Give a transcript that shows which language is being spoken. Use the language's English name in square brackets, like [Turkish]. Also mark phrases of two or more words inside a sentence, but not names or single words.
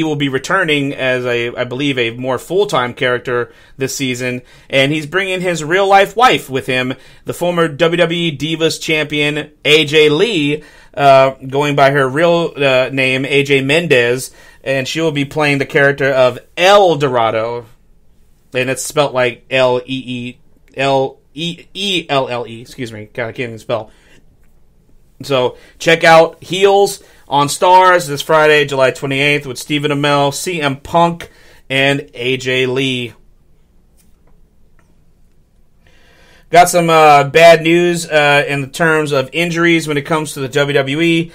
[English] will be returning as I believe a more full-time character this season, and he's bringing his real-life wife with him, the former WWE Divas champion AJ Lee, going by her real name AJ Mendez, and she will be playing the character of El Dorado, and it's spelled like L-E-E-L-E-E-L-L-E, excuse me, God, I can't even spell. So check out Heels on Starz this Friday, July 28th, with Stephen Amell, CM Punk, and AJ Lee. Got some bad news in the terms of injuries when it comes to the WWE.